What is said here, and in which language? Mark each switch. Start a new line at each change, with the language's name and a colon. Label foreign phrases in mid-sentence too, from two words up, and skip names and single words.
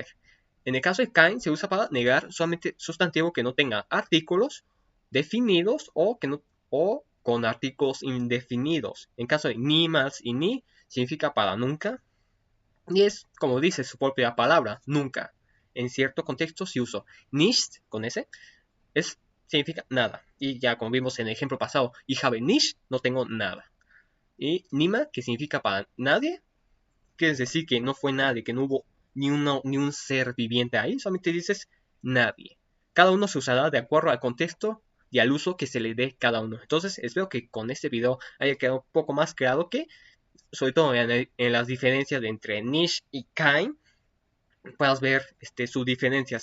Spanish: En el caso de kein se usa para negar solamente sustantivo que no tenga artículos definidos o con artículos indefinidos. En caso de niemals y ni significa para nunca. Y es, como dice su propia palabra, nunca. En cierto contexto si uso nicht con ese, significa nada. Y ya como vimos en el ejemplo pasado,
German: ich habe nicht,
Spanish: no tengo nada. Y niemand, que significa para nadie, quiere decir que no fue nadie, que no hubo ni un ser viviente ahí, solamente dices nadie. Cada uno se usará de acuerdo al contexto y al uso que se le dé cada uno. Entonces espero que con este video haya quedado un poco más claro que, sobre todo en las diferencias entre nicht y kein, puedas ver su diferencia.